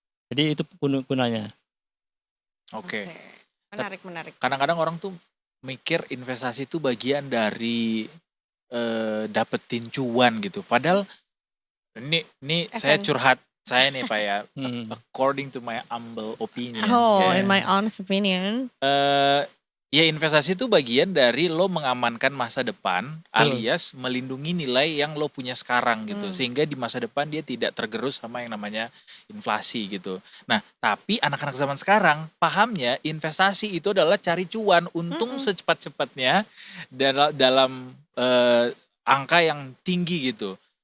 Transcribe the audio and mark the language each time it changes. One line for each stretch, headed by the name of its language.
Indonesian: Jadi itu gunanya. Oke. Menarik. Kadang-kadang orang tuh mikir investasi itu bagian dari dapetin cuan gitu. Padahal ini saya curhat saya nih Pak ya.
English: According to my humble opinion. In my honest opinion.
Indonesian: Ya investasi itu bagian dari lo mengamankan masa depan alias melindungi nilai yang lo punya sekarang gitu. Sehingga di masa depan dia tidak tergerus sama yang namanya inflasi gitu. Nah tapi anak-anak zaman sekarang pahamnya investasi itu adalah cari cuan, untung secepat-cepatnya dalam angka yang tinggi gitu.